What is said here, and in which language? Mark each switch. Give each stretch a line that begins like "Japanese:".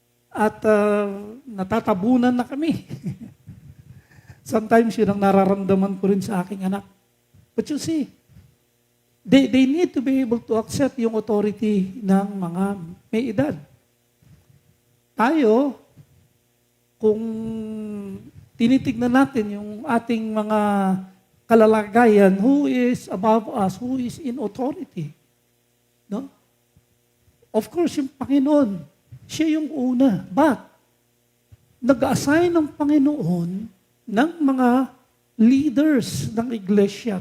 Filipino: At natatabunan na kami.
English: Sometimes
Filipino: yun ang nararamdaman ko rin sa aking anak.
English: But you see, they need to be able to accept
Filipino: yung
English: authority
Filipino: ng mga may edad. Tayo, kung tinitignan natin yung ating mga kalalagayan,
English: who is above us, who is in authority.
Filipino: No?
English: Of course,
Filipino: yung Panginoon, siya yung una.
English: But,
Filipino: nag-assign ng Panginoon ng mga leaders ng iglesia.